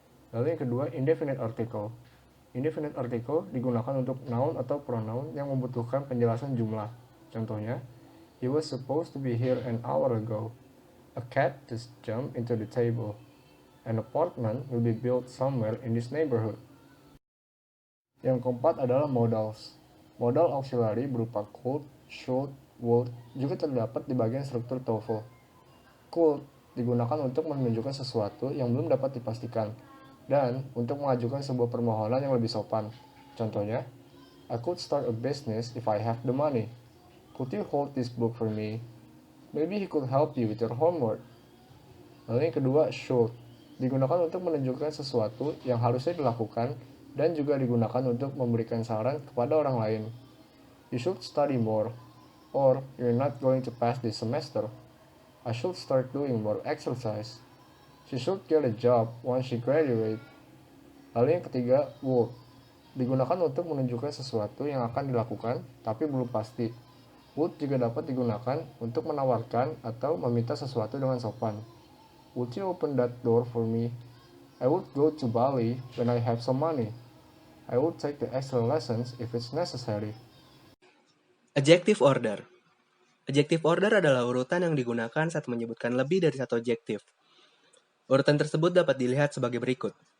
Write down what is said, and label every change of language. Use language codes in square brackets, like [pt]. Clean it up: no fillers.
[id] Lalu yang kedua, indefinite article. Indefinite article digunakan untuk noun atau pronoun yang membutuhkan penjelasan jumlah. [en] Contohnya, he was supposed to be here an hour ago. A cat just jumped into the table. An apartment will be built somewhere in this neighborhood. [id] Yang keempat adalah modals. Modal auxiliary berupa could, should, would juga terdapat di bagian struktur TOEFL. Could digunakan untuk menunjukkan sesuatu yang belum dapat dipastikan dan untuk mengajukan sebuah permohonan yang lebih sopan. [en] Contohnya, I could start a business if I have the money. Could you hold this book for me? Maybe he could help you with your homework. [id] Lalu yang kedua, should digunakan untuk menunjukkan sesuatu yang harusnya dilakukan dan juga digunakan untuk memberikan saran kepada orang lain. [en] You should study more, or you're not going to pass this semester. I should start doing more exercise. She should get a job once she graduates. [id] Lalu yang ketiga, would digunakan untuk menunjukkan sesuatu yang akan dilakukan tapi belum pasti. Would juga dapat digunakan untuk menawarkan atau meminta sesuatu dengan sopan. [en] Would you open that door for me? I would go to Bali when I have some money. I would take the extra lessons if it's necessary. Adjective order. [id] Adjective order adalah urutan yang digunakan saat menyebutkan lebih dari satu adjektif. Urutan tersebut dapat dilihat sebagai berikut.